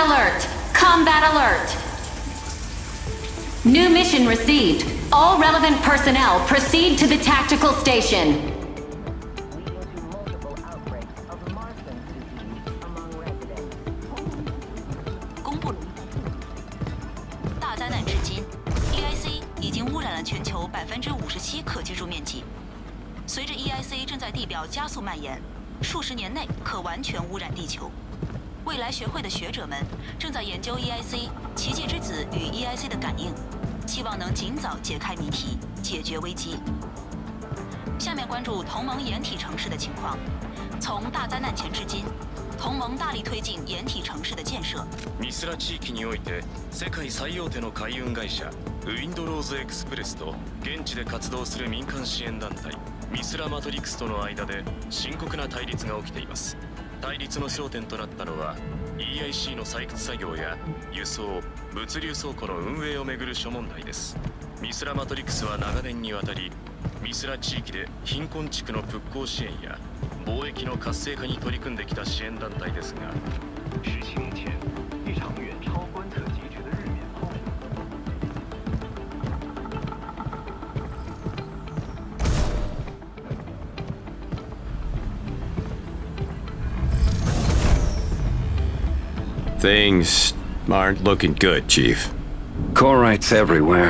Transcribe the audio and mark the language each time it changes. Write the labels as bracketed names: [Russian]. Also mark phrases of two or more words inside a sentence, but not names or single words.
[English] alert! Combat alert! New mission received. All relevant personnel proceed to the tactical station. [Chinese] EIC 已经污染了全球57%可居住面积。随着 EIC 正在地表加速蔓延，数十年内可完全污染地球。未来学会的学者们正在研究 EIC 奇迹之子与 EIC 的感应，希望能尽早解开谜题，解决危机。下面关注同盟掩体城市的情況。從大災難前至今，同盟大力推進掩體城市的建設。 [Japanese] ミスラ地域において世界最大手の海運会社ウィンドローズエクスプレスと現地で活動する民間支援団体ミスラマトリクスとの間で深刻な対立が起きています。対立の焦点となったのは EIC の採掘作業や輸送、物流倉庫の運営をめぐる諸問題です。ミスラマトリクスは長年にわたりミスラ地域で貧困地区の復興支援や貿易の活性化に取り組んできた支援団体ですが [Chinese] 17 年前一场远超观测极值的日冕炮手。 [English] Things aren't looking good, Chief. Corites everywhere.